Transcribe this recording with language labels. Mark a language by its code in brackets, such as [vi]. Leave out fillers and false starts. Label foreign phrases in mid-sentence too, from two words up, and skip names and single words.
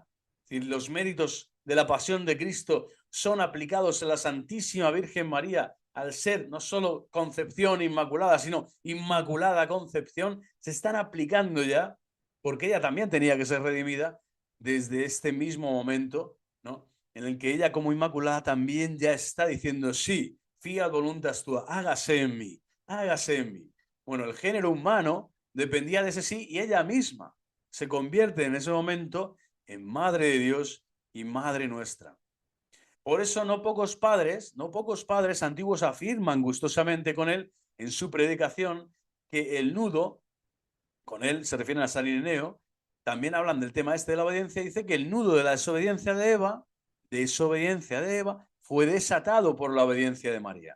[es] Es decir, los méritos de la pasión de Cristo son aplicados a la Santísima Virgen María al ser no solo concepción inmaculada, sino inmaculada concepción, se están aplicando ya, porque ella también tenía que ser redimida desde este mismo momento, ¿no? En el que ella como inmaculada también ya está diciendo, sí, [la] fiat voluntas tua, [es] hágase en mí, hágase en mí. Bueno, el género humano dependía de ese sí y ella misma se convierte en ese momento en Madre de Dios y Madre nuestra. Por eso no pocos padres antiguos afirman gustosamente con él en su predicación que el nudo, con él se refieren a San Ireneo, también hablan del tema este de la obediencia, dice que el nudo de la desobediencia de Eva, fue desatado por la obediencia de María.